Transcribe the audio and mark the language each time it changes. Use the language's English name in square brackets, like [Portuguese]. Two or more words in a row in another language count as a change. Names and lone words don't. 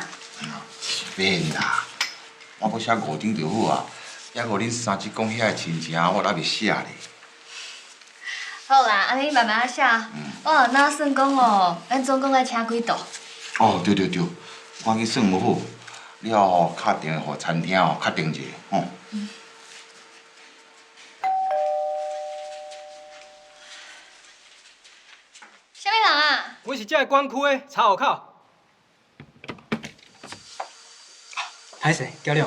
[Min Nan Chinese] 免啦，我要写5张就好啊。还互恁三叔公遐个亲情，我还袂写咧。好啦，安尼慢慢写。我有哪算讲哦，咱总共爱请几桌？哦，对，我去算无好，你哦敲电话互餐厅哦确定一下，吼。啥物人啊？我是这个管区的查户口。歹势，交了啊！